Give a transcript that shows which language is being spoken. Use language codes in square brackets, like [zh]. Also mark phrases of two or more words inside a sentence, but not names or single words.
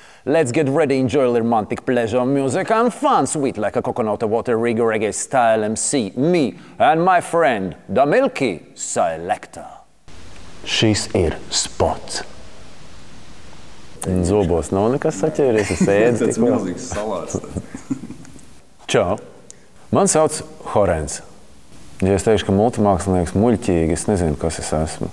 [en] Let's get ready, enjoy romantic pleasure, music and fun, sweet like a coconut water, reggae style MC, me and my friend, the Milky Selector. [lv] Šis ir spots. Zobos nav nekas saķēries, es ēdu. Tas milzīgs salāts. Čau, man sauc Horens. Ja es teikšu, ka multimākslinieks muļķīgi, es nezinu, kas es esmu.